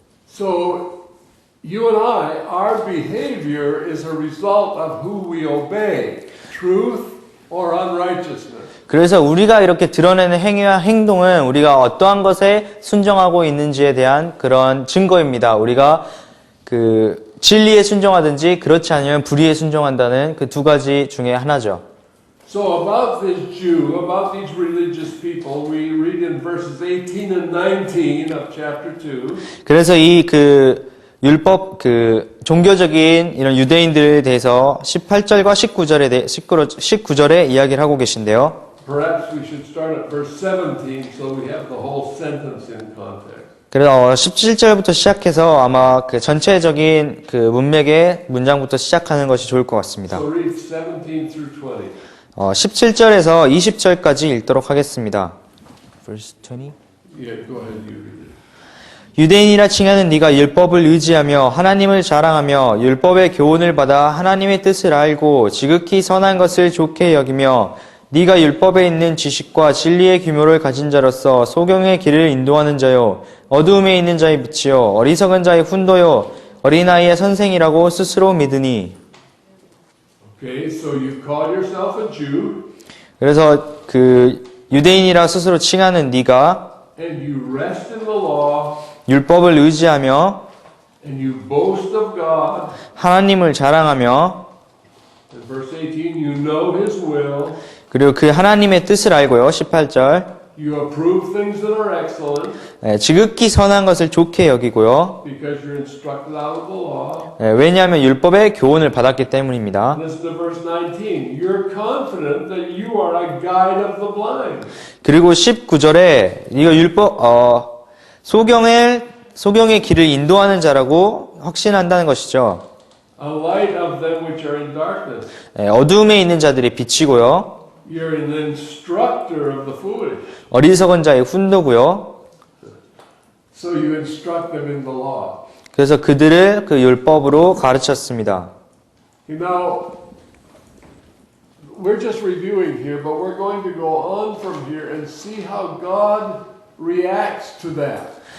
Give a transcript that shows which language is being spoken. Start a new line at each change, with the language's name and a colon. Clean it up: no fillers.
English: So you and I, our behavior is a result of who we obey, truth or unrighteousness.
Korean: 그래서 우리가 이렇게 드러내는 행위와 행동은 우리가 어떠한 것에 순종하고 있는지에 대한 그런 증거입니다. 우리가 그 진리에 순종하든지 그렇지 않으면 불의에 순종한다는 그 두 가지 중에 하나죠.
English: So about this Jew, about these religious people, we read in verses 18 and 19 of chapter 2.
Korean: 그래서 이 그 율법 그 종교적인 이런 유대인들에 대해서 18절과 19절에 이야기를 하고 계신데요.
English: Perhaps we should start at verse 17 so we have the whole sentence in context.
Korean: 그래서 17절부터 시작해서 아마 그 전체적인 그 문맥의 문장부터 시작하는 것이 좋을 것 같습니다.
English: So read 17 through 20.
Korean: 17절에서 20절까지 읽도록 하겠습니다.
English: Verse 20. Yeah, go ahead, you read it.
Korean: 유대인이라 칭하는 네가 율법을 의지하며 하나님을 자랑하며 율법의 교훈을 받아 하나님의 뜻을 알고 지극히 선한 것을 좋게 여기며 네가 율법에 있는 지식과 진리의 규모를 가진 자로서 소경의 길을 인도하는 자요 어두움에 있는 자의 빛이요 어리석은 자의 훈도요 어린아이의 선생이라고 스스로 믿으니.
English: Okay, so you call yourself a Jew
Korean: 그래서 그 유대인이라 스스로 칭하는 네가
English: and you rest in the law
Korean: 율법을 의지하며
English: and you boast of God.
Korean: 하나님을 자랑하며
English: In verse 18, you know His will.
Korean: 그리고 그 하나님의 뜻을 알고요. 18절
English: You approve things that are excellent
Korean: 지극히 선한 것을 좋게 여기고요.
English: because you're instructed out of the law.
Korean: 왜냐하면 율법의 교훈을 받았기 때문입니다.
English: Listen to verse 19. You're confident that you are a guide of the blind.
Korean: 그리고 19절에 이거 율법 소경의 길을 인도하는 자라고 확신한다는 것이죠.
English: A light of them which are in darkness.
Korean: 어두움에 있는 자들이 빛이고요.
English: You're an instructor of the foolish.
Korean: 어리석은 자의 훈도고요.
English: So you instruct them in the law.
Korean: 그래서 그들을 그 율법으로 가르쳤습니다.
English: Now, we're just reviewing here, but we're going to go on from here and see how God reacts to that.